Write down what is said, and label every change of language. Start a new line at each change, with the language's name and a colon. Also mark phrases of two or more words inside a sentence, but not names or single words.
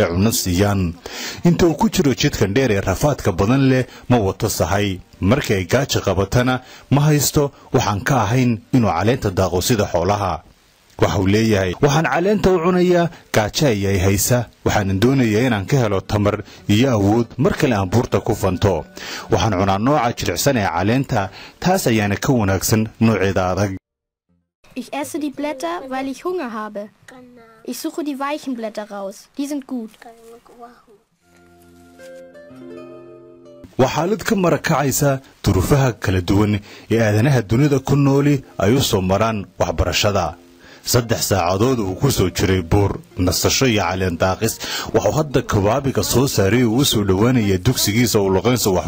Somali: cunno siiyaan inta uu ku jiro jidkan dheer ee rafaadka badan leh ma wato sahay markii ay gaajo qabatana ma haysto waxaan ka ahayn inuu caleenta daaqo sida xoolaha waxa uu leeyahay waxaan caleenta u cunayaa gaajo ayay haysa waxaan doonayaa inaan ka helo tamar iyo awood markale aan buurta ku fanto waxaan cunaa nooca jilicsan ee caleenta taas ayaana ka wanaagsan nooceeda adag.
German: Ich esse die Blätter, weil ich Hunger habe. Ich suche die weichen Blätter raus. Die sind gut.
Somali: waxaalad ka marakacaysa duruufaha kala duwan ee aadanaha dunida ku nooli ay u soo maraan waxbarashada 3 saacadood uu ku soo jiray buur nasasho iyo caleen daaqis wuxuu hadda kabaabiga soo saaray uu soo dhawaanaya dugsigiisa oo Lorenzo wax